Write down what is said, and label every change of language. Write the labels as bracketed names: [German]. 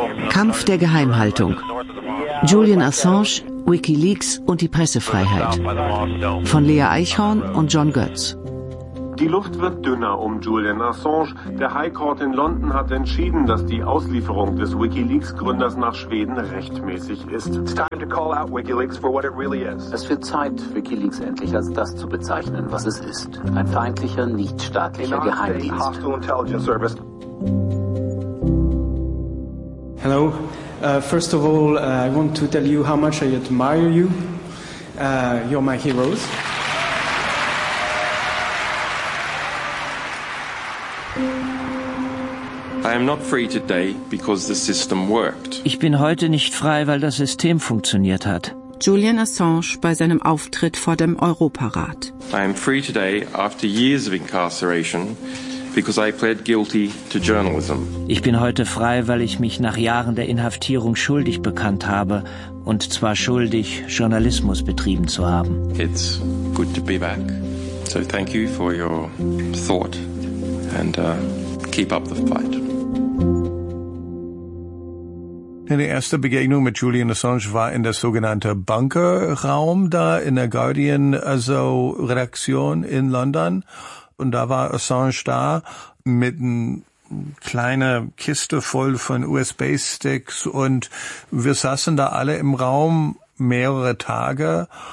[German] Kampf der Geheimhaltung. Julian Assange, WikiLeaks und die Pressefreiheit. Von Lea Eichhorn und John Götz. Die Luft wird dünner um Julian Assange. Der High Court in London hat entschieden, dass die Auslieferung des WikiLeaks-Gründers nach Schweden rechtmäßig ist. [English] It's time to call out WikiLeaks for what it really is. [German] Es wird Zeit, WikiLeaks endlich als das zu bezeichnen, was es ist. Ein feindlicher, nichtstaatlicher Geheimdienst. [English] Hostile Intelligence Service. Hello. First of all, I want to tell you how much I admire you. You're my heroes. I am not free today because the system worked. [German] Ich bin heute nicht frei, weil das System funktioniert hat. Julian Assange bei seinem Auftritt vor dem Europarat. [English] I am free today after years of incarceration because I pled guilty to journalism. [German] Ich bin heute frei, weil ich mich nach Jahren der Inhaftierung schuldig bekannt habe, und zwar schuldig, Journalismus betrieben zu haben. [English] It's good to be back. So thank you for your thought and keep up the fight. [German] Die erste Begegnung mit Julian Assange war in der sogenannten Bunker-Raum da in der Guardian, also Redaktion in London. Und da war Assange da mit einer kleinen Kiste voll von USB-Sticks. Und wir saßen da alle im Raum mehrere Tage.